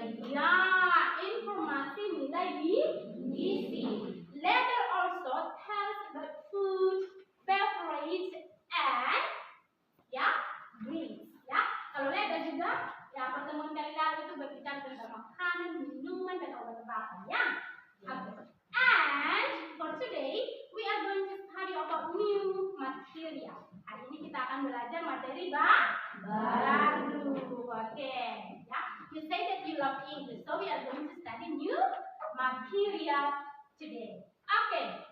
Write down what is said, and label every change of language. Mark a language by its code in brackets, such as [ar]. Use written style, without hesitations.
[id] Ya, informasi nilai gizi. [en] Label also tells about food, beverage, and ya, drinks. [id] Ya, kalau label juga, ya pertemuan kali lalu itu berbicara tentang makanan, minuman, dan obat-obatan. Ya. Okay. [en] And for today, we are going to study about new material. [id] Hari ini kita akan belajar materi baru. Okay. Ya. [en] You say that you love English, so we are going to study new material today. Okay.